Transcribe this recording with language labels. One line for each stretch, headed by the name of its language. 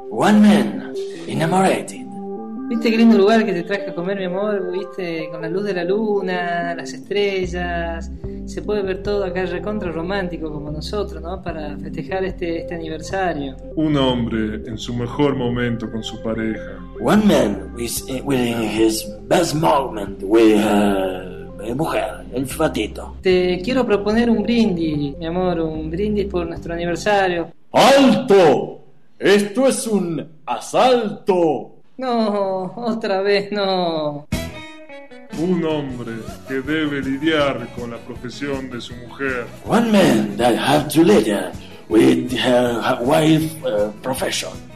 English: One man enamorated.
Spanish: ¿Viste qué lindo lugar que te traje a comer, mi amor? ¿Viste? Con la luz de la luna, las estrellas. Se puede ver todo acá recontra romántico como nosotros, ¿no? Para festejar este aniversario. Un hombre en su mejor momento con su pareja.
English: One man with his best moment with
Spanish: mujer, el fratito. Te quiero proponer un brindis, mi amor. Un brindis por nuestro aniversario. ¡Alto! ¡Esto es un asalto! No, otra vez no. Un hombre que debe lidiar con la profesión de su mujer.
English: One man that have to lidiar with her wife profession.